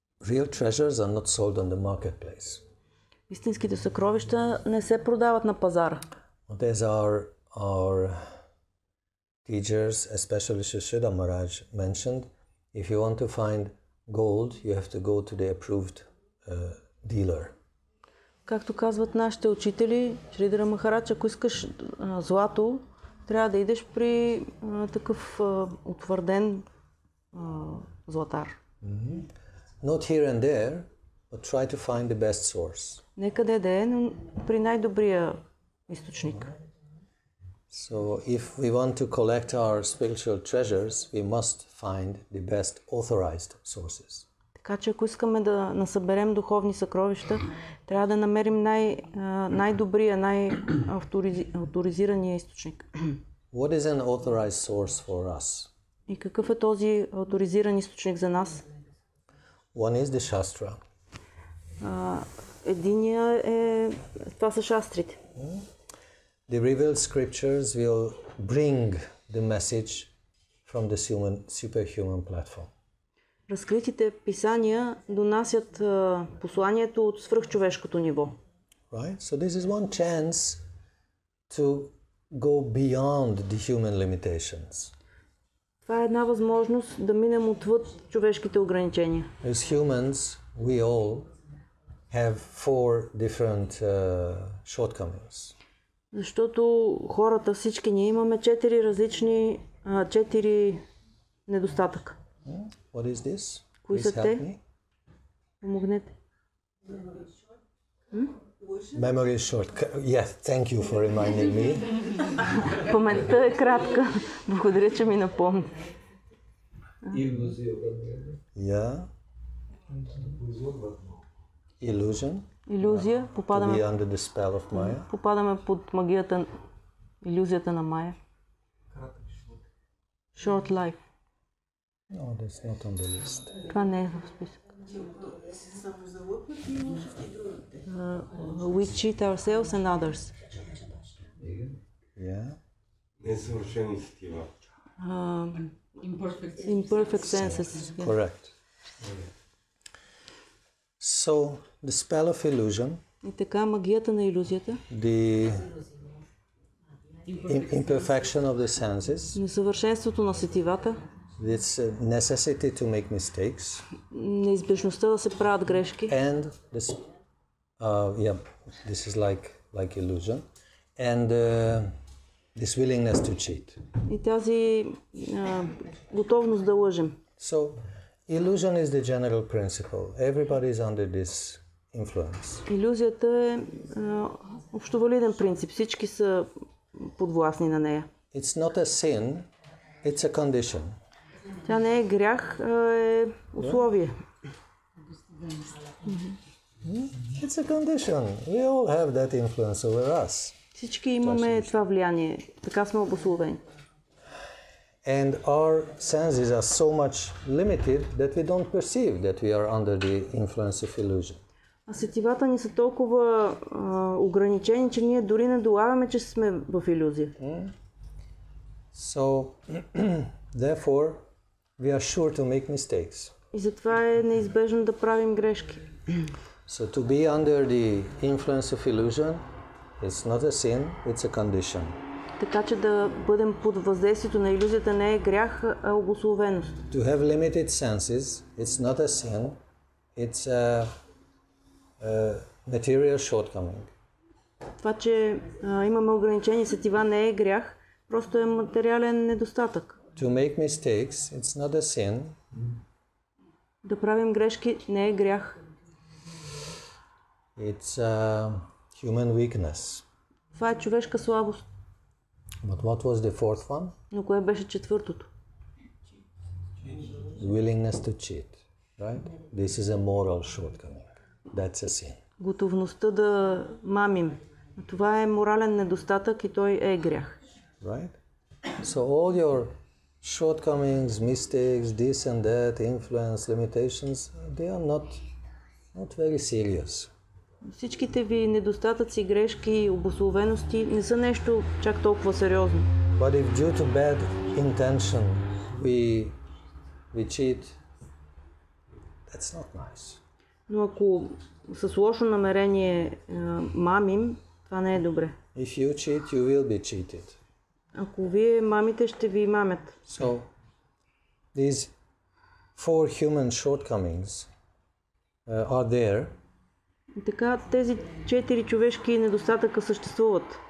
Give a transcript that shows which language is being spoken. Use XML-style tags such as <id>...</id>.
<en>Real treasures are not sold on the marketplace.</en> <bg>Истинските съкровища не се продават на пазара.</bg> <en>As our teachers, especially Srila Maharaj, mentioned, if you want to find gold, you have to go to the approved dealer.</en> <bg>Както казват нашите учители, Шридхара Махарадж, ако искаш злато, трябва да идеш при такъв утвърден златар.</bg> <en>Not here and there, but try to find the best source.</en> <bg>Некъде да е, но при най-добрия източник.</bg> <en>So if we want to collect our spiritual treasures, we must find the best authorized sources.</en> <bg>Така че ако искаме да насъберем духовни съкровища, трябва да намерим най-добрия, най-авторизирания източник.</bg> <en>What is an authorized source for us?</en> <bg>И какъв е този авторизиран източник за нас?</bg> <en>One is the Shastra.</en> <bg>Единия това са шастрите.</bg> <en>The revealed scriptures will bring the message from the superhuman platform.</en> <bg>Разкритите писания донасят посланието от свръхчовешкото ниво.</bg> <en>Right? So this is one chance to go beyond the human limitations.</en> <bg>Това е една възможност да минем отвъд човешките ограничения.</bg> <en>As humans, we all have four different shortcomings.</en> <bg>Защото хората, всички ние имаме 4 недостатъка.</bg> <en>What is this?</en> <bg>Кои</bg> <en>Please</en> <bg>са</bg> <en>help</en> <bg>те?</bg> <en>me.</en> <bg>Помогнете.</bg> <en>Memory is short. Yes, thank you for reminding me.</en> <bg>Паметта е кратка. Благодаря, че ми напомни.</bg> <en>Yeah. Illusion.</en> <bg>Иллюзия.</bg> <en>To</en> <bg>Попадаме,</bg> <en>be under the spell of Maya.</en> <bg>попадаме под магията, иллюзията на Майя.</bg> <en>Short life. No, that's not on the list.</en> <bg>Това не е в списък.</bg> <en>We cheat ourselves and others. Yeah.</en> <bg>Несъвършени сетива.</bg> <en>Imperfect senses. Yeah. Correct. So, the spell of illusion,</en> <bg>И така, магията на иллюзията,</bg> <en>the imperfection of the senses,</en> <bg>несъвършенството на сетивата,</bg> <en>its necessity to make mistakes,</en> <bg>неизбежността да се правят грешки,</bg> <en>and this, yeah, this is like illusion, and this willingness to cheat.</en> <bg>и тази готовност да лъжем.</bg> <en>So, illusion is the general principle. Everybody is under this influence.</en> <bg>Иллюзията е общовалиден принцип. Всички са подвластни на нея.</bg> <en>It's not a sin, it's a condition.</en> <bg>Тя не е грях, а е условие.</bg> <en>It's a condition. We all have that influence over us.</en> <bg>Всички имаме това влияние. Така сме обусловени.</bg> <en>And our senses are so much limited that we don't perceive that we are under the influence of illusion.</en> <bg>А сетивата ни са толкова ограничени, че ние дори не долавяме, че сме в иллюзия.</bg> <en>So, therefore, we are sure to make mistakes.</en> <bg>И затова е неизбежно да правим грешки.</bg> <en>So, to be under the influence of illusion is not a sin, it's a condition.</en> <bg>Така че да бъдем под въздействието на иллюзията не е грях, а обусловеност.</bg> <en>To have limited senses, it's not a sin, it's a material shortcoming.</en> <bg>Това, че имаме ограничени сетива не е грях, просто е материален недостатък.</bg> <en>To make mistakes, it's not a sin,</en> <bg>Да правим грешки не е грях.</bg> <en>it's a human weakness.</en> <bg>Това е човешка слабост.</bg> <en>But what was the fourth one?</en> <bg>Но кое беше четвъртото?</bg> <en>Willingness to cheat, right? This is a moral shortcoming. That's a sin.</en> <bg>Готовността да мамим. Това е морален недостатък и той е грях.</bg> <en>Right? So all your shortcomings, mistakes, this and that, influence, limitations, they are not very serious.</en> <bg>Всичките ви недостатъци, грешки, обусловености не са нещо чак толкова сериозно.</bg> <en>But if due to bad intention we cheat, that's not nice.</en> <bg>Но ако с лошо намерение мамим, това не е добре.</bg> <en>If you cheat, you will be cheated.</en> <bg>Ако вие мамите, ще ви мамят.</bg> <en>So these four human shortcomings are there.</en> <bg>И така тези 4 човешки недостатъка съществуват.</bg>